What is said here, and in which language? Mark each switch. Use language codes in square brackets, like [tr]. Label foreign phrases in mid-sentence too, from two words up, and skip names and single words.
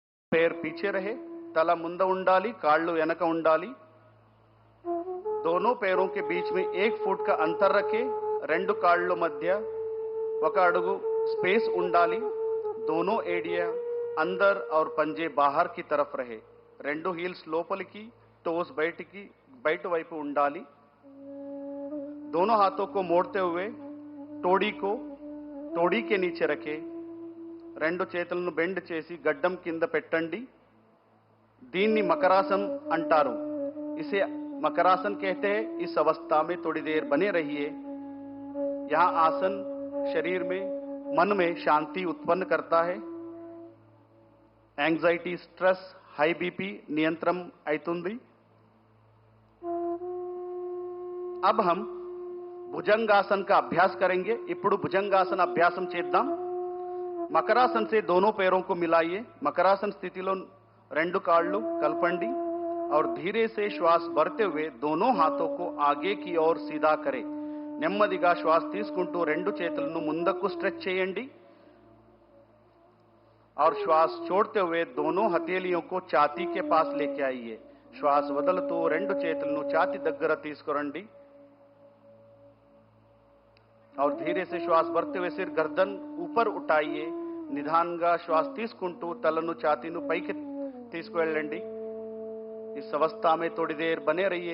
[hi] पैर पीछे रहे, [te] తల ముందు ఉండాలి, काళ్ళు వెనక ఉండాలి। [hi] दोनों पैरों के बीच में 1 फुट का अंतर रखे, [te] రెండు కాళ్ళ మధ్య 1 అడుగు स्पेस ఉండాలి। [hi] दोनों एडिया अंदर और पंजे बाहर की तरफ रहे, [te] రెండు హీల్స్ లోపలికి, टोस బయట వైపు ఉండాలి। [hi] दोनों हाथों को मोड़ते हुए टोड़ी को टोड़ी के नीचे रखे, [te] రెండు చేతులను బెండ్ చేసి గడ్డం కింద పెట్టండి। దీన్ని మకరాसन అంటారు। [hi] इसे मकरासन कहते हैं। इस अवस्था में थोड़ी देर बने रहिए। यह आसन शरीर में, मन में शांति उत्पन्न करता है। [en] anxiety, stress, high BP नियंत्रण అవుతుంది। [hi] अब हम भुजंगासन का अभ्यास करेंगे। [te] ఇప్పుడు భుజంగాసన అభ్యాసం చేద్దాం। [hi] मकरासन से दोनों पैरों को मिलाइए। [te] मकरासन स्थितिలో రెండు కాళ్ళు కలపండి [hi] और धीरे से श्वास भरते हुए दोनों हाथों को आगे की ओर सीधा करें। [te] నెమ్మదిగా శ్వాస తీసుకుంటూ రెండు చేతులను ముందుకు స్ట్రెచ్ చేయండి [hi] और श्वास छोड़ते हुए दोनों हथेलियों को छाती के पास लेके आइए। [te] श्वास వదులుతూ రెండు చేతులను ఛాతీ దగ్గర తీసుకురండి [hi] और धीरे से श्वास भरते हुए सिर गर्दन ऊपर उठाइए। [te] నిదానంగా శ్వాస తీసుకుంటూ తలను ఛాతీను పైకి తీసుకువెళ్ళండి। [hi] इस अवस्था में थोड़ी देर बने रहिए।